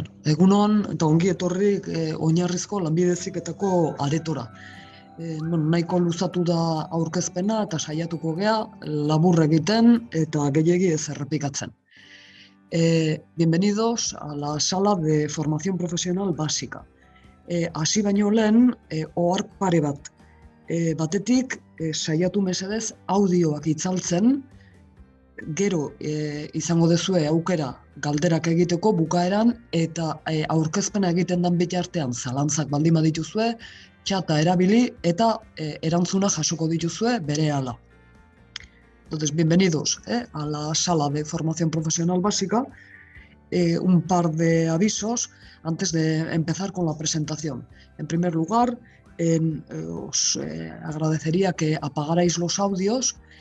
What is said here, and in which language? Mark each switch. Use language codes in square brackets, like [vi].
[eu] Egunon eta ongi etorri oinarrizko lanbide heziketako aretora. Nahiko luzatu da aurkezpena eta saiatuko gea labur egiten eta gehiegi ez errepikatzen. [es] Bienvenidos a la sala de formación profesional básica. [eu] Hasi baino lehen, ohar pare bat. Batetik, saiatu mesedez audioak itzaltzen, gero izango duzue aukera galderak egiteko bukaeran eta aurkezpena egiten den bitartean zalantzak baldin badituzue, txata erabili eta erantzuna jasoko dituzue berehala. [es] Entonces, bienvenidos a la sala de formación profesional básica. Un par de avisos antes de empezar con la presentación. En primer lugar, os agradecería que apagarais los audios.